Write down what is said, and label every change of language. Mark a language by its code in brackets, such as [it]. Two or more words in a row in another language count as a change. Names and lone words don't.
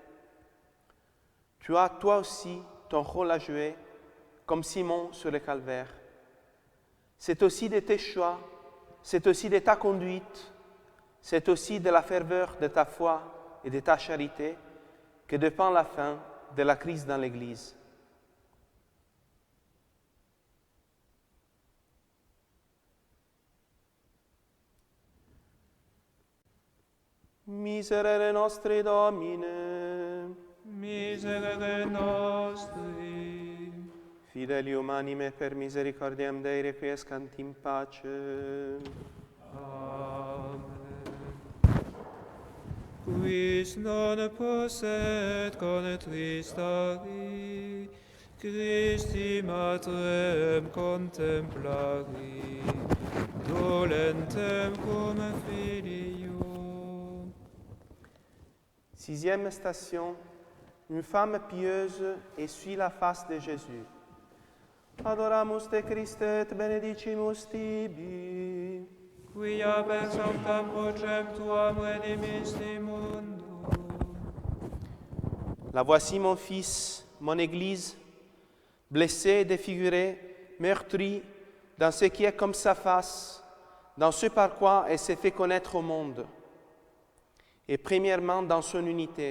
[fr] Tu as toi aussi ton rôle à jouer, comme Simon sur le calvaire. C'est aussi de tes choix, c'est aussi de ta conduite, c'est aussi de la ferveur de ta foi et de ta charité que dépend la fin de la crise dans l'Église. [la] Miserere nostri Domine, Miserere nostri, Fidelium anime per misericordiam Dei requiescant in pace. Amen. Quis non posset contristari, Christi matrem contemplari, dolentem cum filio. [fr] Sixième station, une femme pieuse essuie la face de Jésus. [la] Adoramus te Christe et benedicimus tibi. Quia per sanctam crucem tuam redimisti mundo. [fr] La voici mon fils, mon Église, blessée, défigurée, meurtrie dans ce qui est comme sa face, dans ce par quoi elle s'est fait connaître au monde, et premièrement dans son unité.